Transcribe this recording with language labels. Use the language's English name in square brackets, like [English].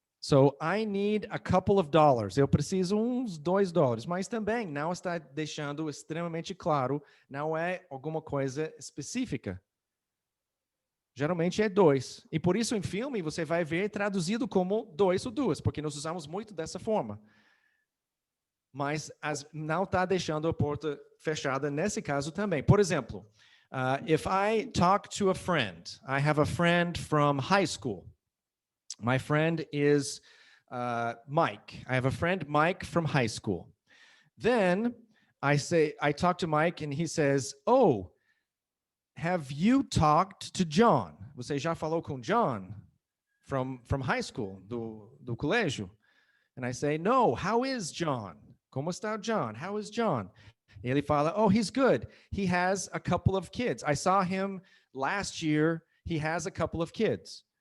[English] So, I need a couple of dollars. [Portuguese] Eu preciso uns $2. Mas também não está deixando extremamente claro, não é alguma coisa específica. Geralmente é 2. E por isso em filme você vai ver traduzido como 2 ou 2, porque nós usamos muito dessa forma. Mas não está deixando a porta fechada nesse caso também. Por exemplo, [English] if I talk to a friend, I have a friend from high school. My friend is Mike. I have a friend, Mike, from high school. Then I talk to Mike and he says, oh, have you talked to John? [Portuguese] Você já falou com John [English] from high school, [Portuguese] do colégio? [English] And I say, no, how is John? [Portuguese] Como está John? [English] How is John? [Portuguese] E ele fala, [English] oh, he's good. He has a couple of kids. I saw him last year. He has a couple of kids.